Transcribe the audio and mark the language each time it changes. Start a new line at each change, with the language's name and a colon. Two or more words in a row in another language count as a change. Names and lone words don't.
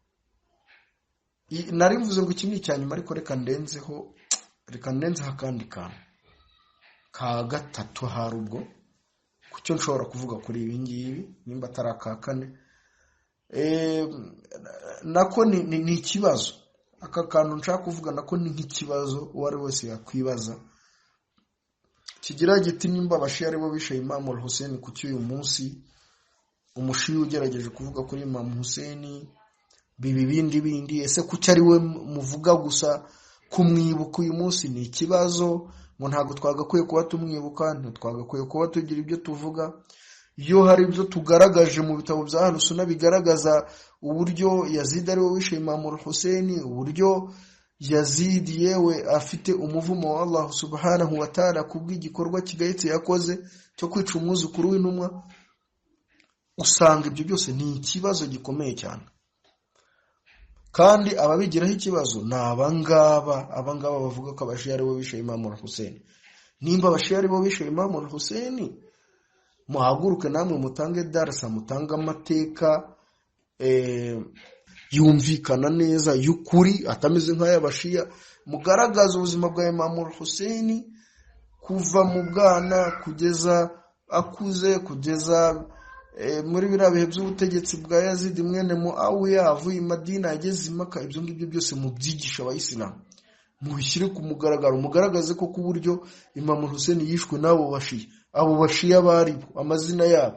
Kinyarwanda: Nari mvuze ngo iki ni icyanyuma, ariko reka ndenzeho akandi kantu ka gatatu hari ubwo kucyo nshobora kuvuga kuri ibi ngibi, nimba atari aka kane. Nako ni ikibazo. Aka kantu nshaka kuvuga nako ni nk'ikibazo uwari wese yakwibaza, kigira giti nimba abashia ari bo bishe Imam al-Hussein, kuki uyu munsi umushia ugerageje kuvuga kuri Imam Hussein bindi, ese kuki ari we muvuga gusa kumwibuka uyu munsi? Ni ikibazo. Ngo ntago twagakwiye kuba tumwibuka, ntitwagakwiye kuba tugira ibyo tuvuga. Iyo hari ibyo tugaragaje mu bitabo bya Ahlus-Sunnah bigaragaza uburyo Yazid ari we wishe Imam al-Hussein, uburyo Yazid yewe afite umuvumo wa Allah
Arabic: سبحانه وتعالى
Kinyarwanda: kubw'igikorwa kigayitse yakoze cyo kwica umwuzukuru w'intumwa, usanga ibyo byose ni ikibazo gikomeye cyane. Kandi ababigiraho ikibazo ni abangaba bavuga ko abashia ari bo bishe Imam al-Hussein. Nimba abashia ari bo bishe Imam al-Hussein, muhaguruke namwe mutange darasa, mutange amateka yumvikana neza y'ukuri, atameze nk'ay'abashia, mugaragaza ubuzima bwa Imam al-Hussein kuva mu bwana kugeza akuze, kugeza muri biriya bihe by'ubutegetsi bwa Yazid mwene Muawiya, avuye i Madina ageze i Maka. Ibyo ngibyo byose mubyigisha abayisilamu, mubishyire ku mugaragaro, mugaragaze ko ku buryo Imam Hussein yishwe n'abo bashia, abo bashia bari amazina yabo.